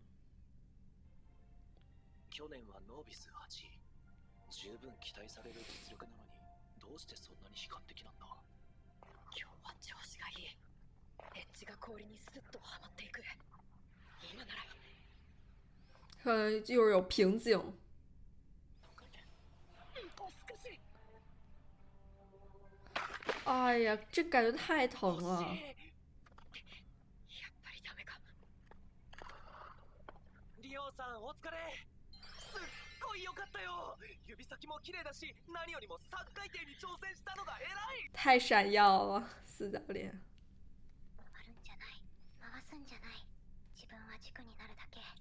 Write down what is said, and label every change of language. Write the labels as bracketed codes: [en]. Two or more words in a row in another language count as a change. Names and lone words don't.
[ja] 去年はノービス8位。十分期待される実力なのに、どうしてそんなに悲観的なんだ。今日は調子がいい。エッジが氷にスッとはまっていく。今なら。 [zh] 可能就是有瓶颈。 [ja] もう少し。 [zh] 哎呀，这感觉太疼了。 [ja] やっぱりダメか。リオさんお疲れ。すっごい良かったよ。指先も綺麗だし、何よりも3回転に挑戦したのが偉い。 [zh] 太闪耀了，四教練。 [ja] 回るんじゃない。回すんじゃない。自分は軸になるだけ。